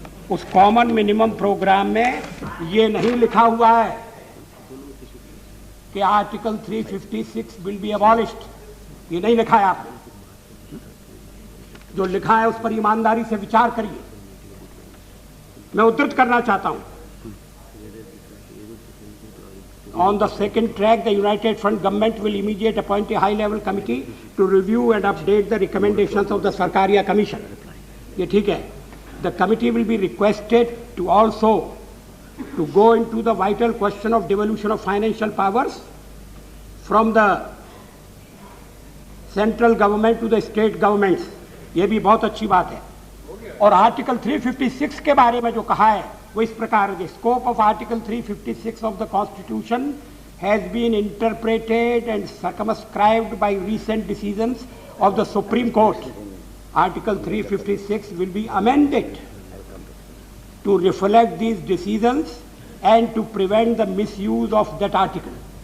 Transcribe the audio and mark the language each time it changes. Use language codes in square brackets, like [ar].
[hi] उस common minimum programme में ये नहीं लिखा हुआ है कि [en] article 356 will be abolished, [hi] ये नहीं लिखा है आपने। जो लिखा है उस पर ईमानदारी से विचार करिए। मैं उद्धृत करना चाहता हूं, [en] On the second track, the United Front government will immediately appoint a high-level committee to review and update the recommendations of the Sarkaria Commission. [hi] ये ठीक है. [en] The committee will be requested to also to go into the vital question of devolution of financial powers from the central government to the state governments. [hi] ये भी बहुत अच्छी बात है. और आर्टिकल 356 के बारे में जो कहा है वो इस प्रकार है, [en] Scope of article 356 of the constitution has been interpreted and circumscribed by recent decisions of the Supreme Court. Article 356 will be amended to reflect these decisions and to prevent the misuse of that article.